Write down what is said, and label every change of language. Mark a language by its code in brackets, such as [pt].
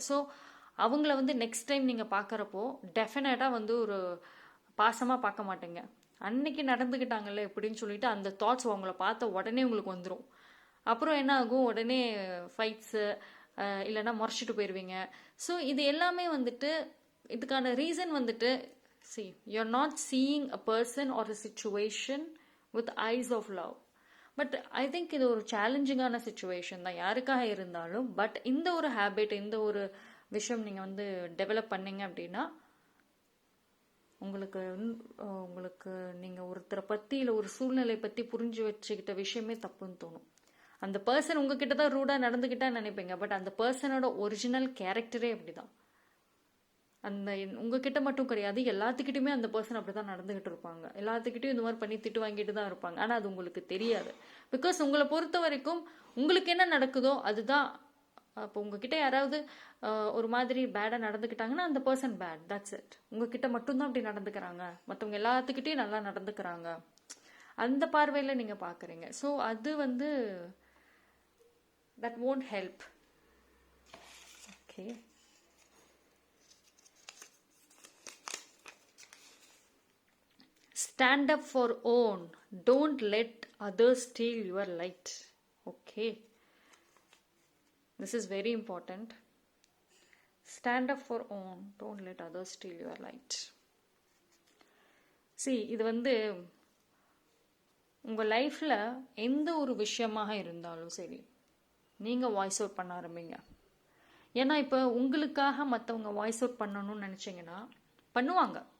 [ta] So அவங்கள வந்து next time நீங்கள் பார்க்குறப்போ டெஃபினட்டாக வந்து ஒரு பாசமாக பார்க்க மாட்டேங்க. அன்னைக்கு நடந்துக்கிட்டாங்கல்ல எப்படின்னு சொல்லிட்டு அந்த தாட்ஸ் அவங்கள பார்த்த உடனே உங்களுக்கு வந்துடும். அப்புறம் என்ன ஆகும், உடனே ஃபைட்ஸு இல்லைன்னா முறைச்சிட்டு போயிடுவீங்க. ஸோ இது எல்லாமே வந்துட்டு இதுக்கான ரீசன் வந்துட்டு, [en] you're not seeing a person or a situation with eyes of love. [ta] But I think இது ஒரு சேலஞ்சிங்கான சுச்சுவேஷன் தான் யாருக்காக இருந்தாலும். பட் இந்த ஒரு ஹேபிட், இந்த ஒரு விஷயம் நீங்கள் வந்து டெவலப் பண்ணீங்க அப்படின்னா உங்களுக்கு நீங்கள் ஒருத்தரை பற்றி இல்லை ஒரு சூழ்நிலை பற்றி புரிஞ்சு வச்சுக்கிட்ட விஷயமே தப்புன்னு தோணும். அந்த பர்சன் உங்ககிட்ட தான் ரூடாக நடந்துக்கிட்டா நினைப்பீங்க. பட் அந்த பர்சனோட ஒரிஜினல் கேரக்டரே அப்படிதான். அந்த உங்ககிட்ட மட்டும் கிடையாது, எல்லாத்துக்கிட்டையுமே அந்த பர்சன் அப்படி தான் நடந்துகிட்டு இருப்பாங்க. எல்லாத்துக்கிட்டையும் இந்த மாதிரி பண்ணி திட்டு வாங்கிட்டு தான் இருப்பாங்க. ஆனால் அது உங்களுக்கு தெரியாது. பிகாஸ் உங்களை பொறுத்த வரைக்கும் உங்களுக்கு என்ன நடக்குதோ அதுதான். இப்போ உங்ககிட்ட யாராவது ஒரு மாதிரி பேடாக நடந்துக்கிட்டாங்கன்னா அந்த பர்சன் பேட், தட்ஸ் இட். உங்ககிட்ட மட்டும்தான் அப்படி நடந்துக்கிறாங்க, மற்றவங்க எல்லாத்துக்கிட்டையும் நல்லா நடந்துக்கிறாங்க, அந்த பார்வையில் நீங்கள் பார்க்குறீங்க. ஸோ அது வந்து that [en] won't help. Okay, stand up for own, don't let others steal your light. Okay, this is very important. Stand up for own, don't let others steal your light. [ta] இது வந்து உங்கள் லைஃப்பில் எந்த ஒரு விஷயமாக இருந்தாலும் சரி, நீங்கள் வாய்ஸ் அவுட் பண்ண ஆரம்பிங்க. ஏன்னா இப்போ உங்களுக்காக மற்றவங்க வாய்ஸ் அவுட் பண்ணணும்னு நினச்சிங்கன்னா பண்ணுவாங்க.